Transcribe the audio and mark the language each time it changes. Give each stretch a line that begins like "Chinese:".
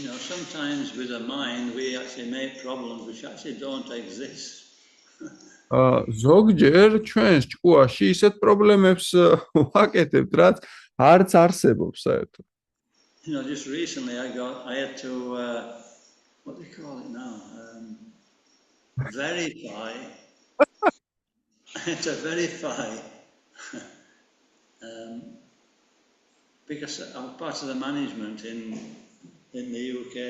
English: Sometimes with the mind we actually make problems which actually don't exist.
Georgian: ზოგჯერ ჩვენს ჭკუაში ისეთ პრობლემებს ვაკეთებთ, რაც არც არსებობს საერთოდ.
English: Just recently I had to what do you call it now? Verify. I had to verify because I'm part of the management in the UK.